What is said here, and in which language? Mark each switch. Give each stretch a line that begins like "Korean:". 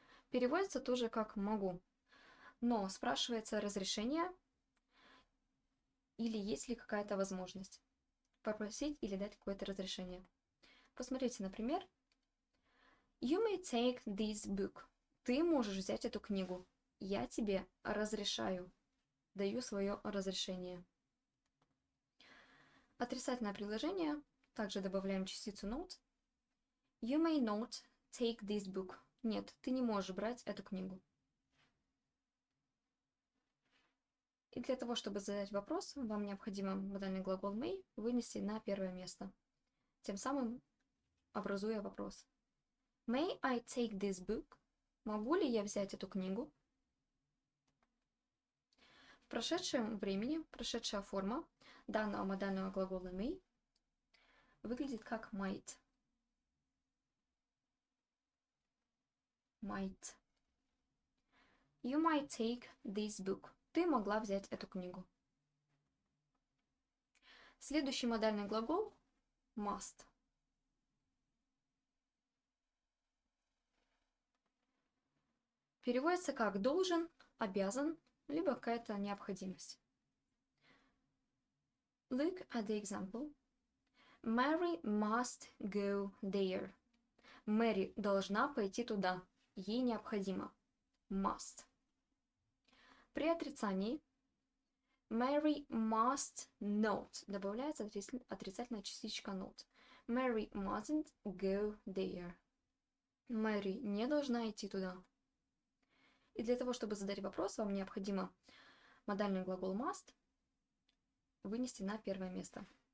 Russian: Переводится тоже как могу, но спрашивается разрешение или есть ли какая-то возможность попросить или дать какое-то разрешение. Посмотрите, например,
English: You may take this book.
Russian: Ты можешь взять эту книгу. Я тебе разрешаю. Даю свое разрешение. Отрицательное предложение. Также добавляем частицу not.
English: You may not take this book.
Russian: Нет, ты не можешь брать эту книгу. И для того, чтобы задать вопрос, вам необходимо модальный глагол may вынести на первое место, тем самым образуя вопрос.
English: May I take this book?
Russian: Могу ли я взять эту книгу? В прошедшем времени, прошедшая форма данного модального глагола may выглядит как might. Might.
English: You might take this book.
Russian: Ты могла взять эту книгу. Следующий модальный глагол must. Переводится как должен, обязан, либо какая-то необходимость.
English: Look at the example. Mary must go there.
Russian: Мэри должна пойти туда. Ей необходимо. Must. При отрицании
English: Mary must not.
Russian: Добавляется отрицательная частичка not.
English: Mary mustn't go there.
Russian: Мэри не должна идти туда. И для того, чтобы задать вопрос, вам необходимо модальный глагол must вынести на первое место.